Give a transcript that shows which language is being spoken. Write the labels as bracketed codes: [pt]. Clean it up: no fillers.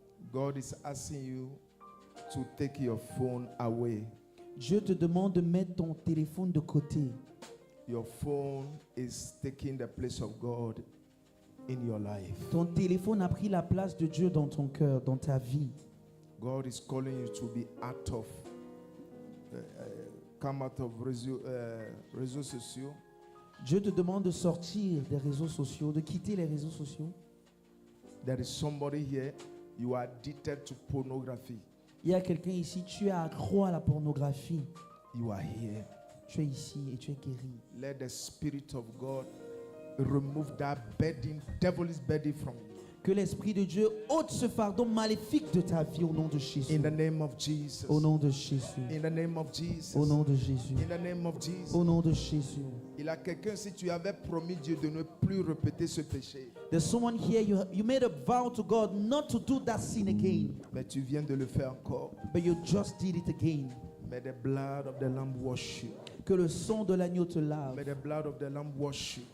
[en] God is asking you to take your phone away. [fr] Dieu te demande de mettre ton téléphone de côté. [en] Your phone is taking the place of God in your life. [fr] Ton téléphone a pris la place de Dieu dans ton cœur, dans ta vie. [en] God is calling you to be out of, come out of [fr] réseaux sociaux. Dieu te demande de sortir des réseaux sociaux, de quitter les réseaux sociaux. [en] There is somebody here, you are addicted to pornography. [fr] Il y a quelqu'un ici, tu es accro à la pornographie. [en] You are here. [fr] Tu es ici et tu es guéri. [en] Let the Spirit of God remove that burden, devil's burden from you. [fr] Que l'Esprit de Dieu ôte ce fardeau maléfique de ta vie au nom de Jésus. [en] In the name of Jesus. [fr] Au nom de Jésus. [en] In the name of Jesus. [fr] Au nom de Jésus. [en] In the name of Jesus. [fr] Au nom de Jésus. Il y a quelqu'un, si tu avais promis Dieu de ne plus répéter ce péché, [en] There's someone here, you made a vow to God not to do that sin again. [fr] mais tu viens de le faire encore. [en] But you just did it again. May the blood of the Lamb wash you. [fr] Que le sang de l'agneau te lave. [en] May the blood of the Lamb wash you.